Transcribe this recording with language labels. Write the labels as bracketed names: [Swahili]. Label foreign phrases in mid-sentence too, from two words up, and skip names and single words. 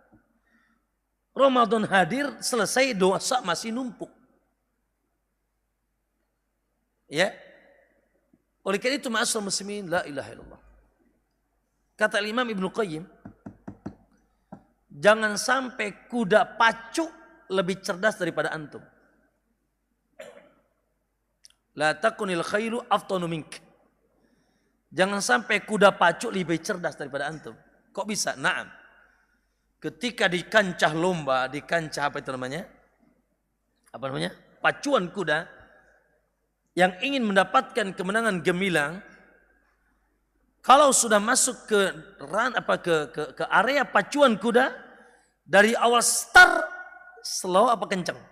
[Indonesian] Ramadan hadir selesai dosa masih numpuk. Ya. Oleh karena itu [Arabic] معاشر المسلمين، لا إله إلا الله. [Indonesian] Kata Imam Ibnu Qayyim, jangan sampai kuda pacu lebih cerdas daripada antum. [Arabic] لا تكن الخيل أفطن منك. [Indonesian] Jangan sampai kuda pacu lebih cerdas daripada antum. Kok bisa? Naam. Ketika di kancah lomba, di kancah apa itu namanya? Apa namanya? Pacuan kuda. Yang ingin mendapatkan kemenangan gemilang, kalau sudah masuk ke area pacuan kuda, dari awal [English] start slow [Indonesian] apa kenceng?